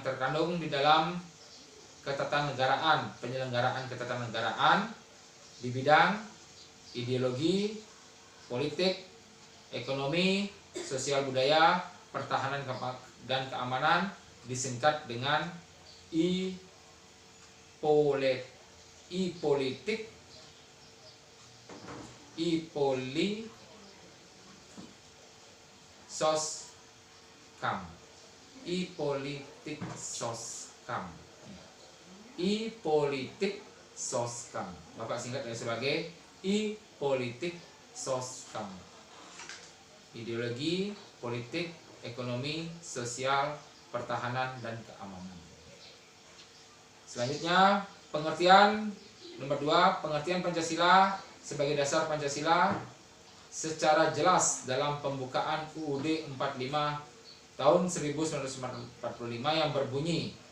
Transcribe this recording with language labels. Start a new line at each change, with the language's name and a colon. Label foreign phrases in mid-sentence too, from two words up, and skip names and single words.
Indonesian: terkandung di dalam ketatanegaraan, penyelenggaraan ketatanegaraan di bidang ideologi, politik, ekonomi, sosial budaya, pertahanan dan keamanan, disingkat dengan ipolitik, soskam, ipolitik soskam, ipolitik soskam. Bapak singkat sebagai ipolitik soskam. Ideologi, politik, ekonomi, sosial, pertahanan dan keamanan. Selanjutnya pengertian nomor 2, pengertian Pancasila sebagai dasar Pancasila secara jelas dalam pembukaan UUD 45 tahun 1945 yang berbunyi,